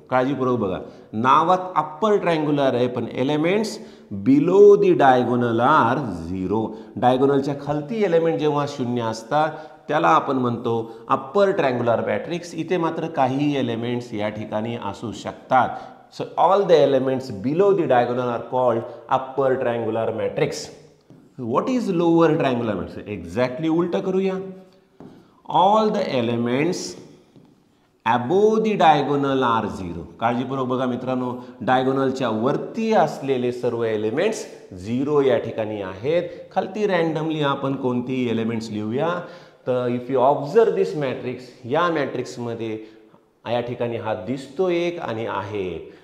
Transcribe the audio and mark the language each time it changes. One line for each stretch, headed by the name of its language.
Marathi: काळजीपूर्वक बघा नावात अप्पर ट्रायंग्युलर आहे पण
English: Elements below the diagonal are 0.
Marathi: डायगोनलच्या खालती एलिमेंट जेव्हा 0 असतात त्याला आपण म्हणतो अप्पर ट्रायंग्युलर मॅट्रिक्स. इथे मात्र काही एलिमेंट्स या ठिकाणी असू शकतात.
English: So all the elements below the diagonal are called upper triangular matrix. What is lower triangular matrix?
Marathi: Exactly उलट करूया.
English: All the elements above the diagonal are 0.
Marathi: काळजीपूर्वक बघा मित्रांनो डायगोनलच्या वरती असलेले सर्व एलिमेंट्स 0 या ठिकाणी आहेत. खालती रँडमली आपण कोणती एलिमेंट्स लिहूया. तर
English: if you observe this matrix
Marathi: या मॅट्रिक्समध्ये या ठिकाणी हा दिसतो एक आणि आहे.